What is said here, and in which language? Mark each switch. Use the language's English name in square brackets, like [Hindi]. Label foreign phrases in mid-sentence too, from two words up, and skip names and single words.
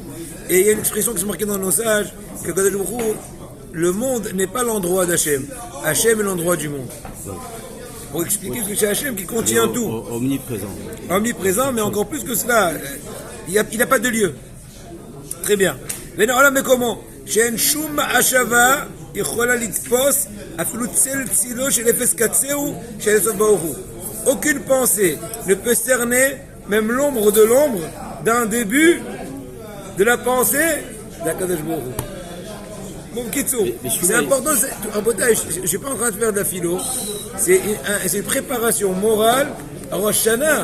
[French] Et il y a une expression qui se marquée dans nos sages, que [Hebrew] הקדוש ברוך הוא, [French] le monde n'est pas l'endroit d'Hachem. Hachem est l'endroit du monde. pour expliquer que c'est Hachem qui contient tout. Omniprésent. Omniprésent, mais encore plus que cela, il n'a pas de lieu. Très bien. Mais comment? [Hebrew] שאין שום השגה יכולה לתפוס אפילו צל צילו של אפס קצהו של יסוד ברוך הוא. [French] Aucune pensée ne peut cerner même l'ombre de l'ombre d'un début de la pensée d' [Hebrew] הקדוש ברוך הוא. [French] Bon, Kitsu, c'est important, je ne suis pas en train de faire de la philo, c'est une préparation morale à Rosh Hashanah.